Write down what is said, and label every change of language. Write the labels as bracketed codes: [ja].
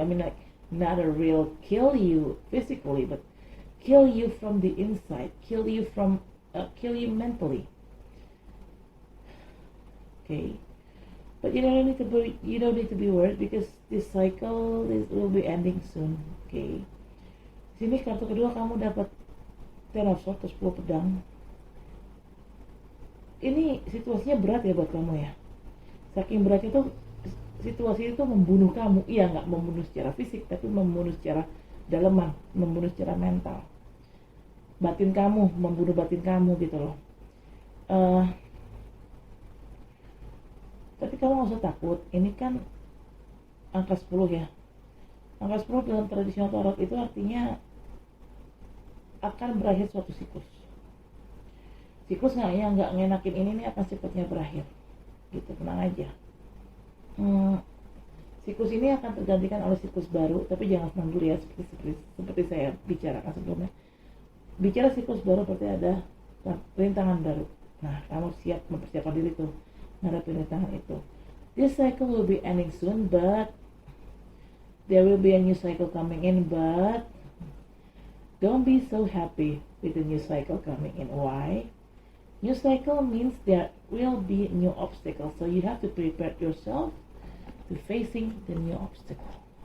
[en] I mean, like, not a real kill you physically, but kill you from the inside, kill you mentally. Okay, but you don't need to be worried because this cycle will be ending soon. [id] Okay, sini kartu kedua kamu dapat Ten of Swords, 10 pedang. Ini situasinya berat ya buat kamu ya. Saking beratnya tuh situasi itu membunuh kamu. Iya, nggak membunuh secara fisik, tapi membunuh secara daleman, membunuh secara mental. Batin kamu, membunuh batin kamu gitu loh. Tapi kamu nggak usah takut. Ini kan angka 10 ya. Angka 10 dalam tradisional tarot itu artinya akan berakhir suatu siklus. Siklus nggak ngenakin ini nih akan cepatnya berakhir. Gitu, tenang aja. Siklus ini akan tergantikan oleh siklus baru, tapi jangan senang dulu ya, seperti saya bicarakan sebelumnya. Bicara siklus baru berarti ada rintangan baru. Nah, kamu siap mempersiapkan diri tuh menghadapi rintangan itu. [en] This cycle will be ending soon, but there will be a new cycle coming in, but don't be so happy with the new cycle coming in. Why? New cycle means there will be new obstacles, so you have to prepare yourself to facing the new obstacle.